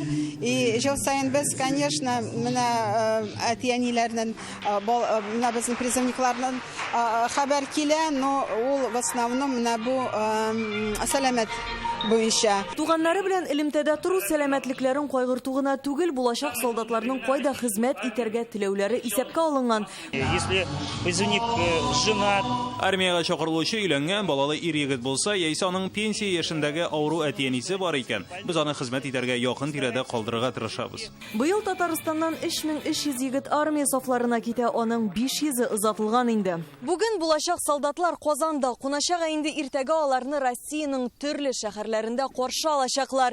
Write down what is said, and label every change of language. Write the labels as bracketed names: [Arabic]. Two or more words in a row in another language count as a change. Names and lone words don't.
[Tatar] И ел сайын без, конечно, менә әтиәниләрнең, менә безнең призывникларның хәбәр килә, но ул [Russian] в основном [Tatar] менә бу сәламәт буенча. Туганнары белән элемтәдә туру сәламәтлекләрен кайгыртугына түгел, булачак солдатларның кайда хезмәт итәргә теләүләре исәпкә алынган. [Russian] Если призывник женат, [Tatar] Армияга чакырылучы өйләнгән балалы ир-егет булса, яисә аның пенсия яшендәге авыру әтиәнисе бар икән, без аны хезмәт итәргә якын тирәдә калдырырга тырышабыз. Быел Татарстаннан 3300 егет армия сафларына китә, аның 500-ы озатылган инде. Бүген булачак солдатлар Казанда куначак, инде иртәгә аларны Россиянең төрле шәһәрләрендә каршы алачаклар.